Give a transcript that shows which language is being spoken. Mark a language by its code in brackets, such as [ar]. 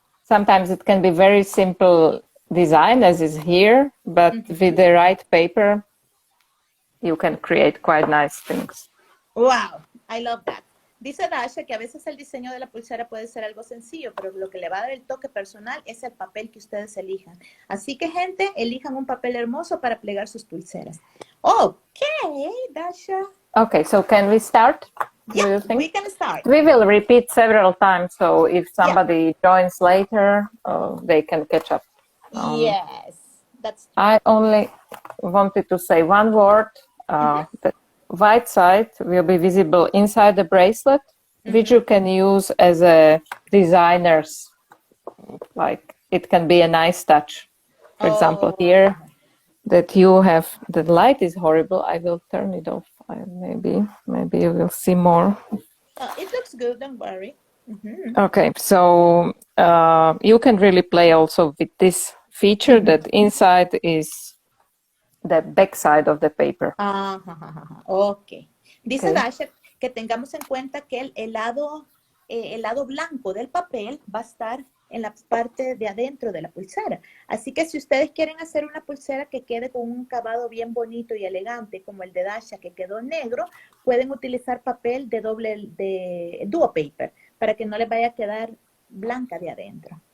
[en] sometimes it can be very simple design as is here, but with the right paper, you can create quite nice things. Wow, I love that. [es] Dice Dasha que a veces el diseño de la pulsera puede ser algo sencillo, pero lo que le va a dar el toque personal es el papel que ustedes elijan. Así que, gente, elijan un papel hermoso para plegar sus pulseras. [en] Ok, Dasha. Okay, so can we start? Yeah, Do you think? we can start. We will repeat several times, so if somebody joins later, they can catch up. Yes, that's true. I only wanted to say one word. The white side will be visible inside the bracelet, which you can use as a designer's, like it can be a nice touch. For example, here that you have, the light is horrible. I will turn it off. Maybe you will see more. It looks good, don't worry. Okay, so you can really play also with this feature that inside is the back side of the paper. [es] Ok. Dice [en] Okay. [es] Dasha que tengamos en cuenta que el lado blanco del papel va a estar en la parte de adentro de la pulsera. Así que si ustedes quieren hacer una pulsera que quede con un acabado bien bonito y elegante, como el de Dasha que quedó negro, pueden utilizar papel de duo paper para que no les vaya a quedar blanca de adentro.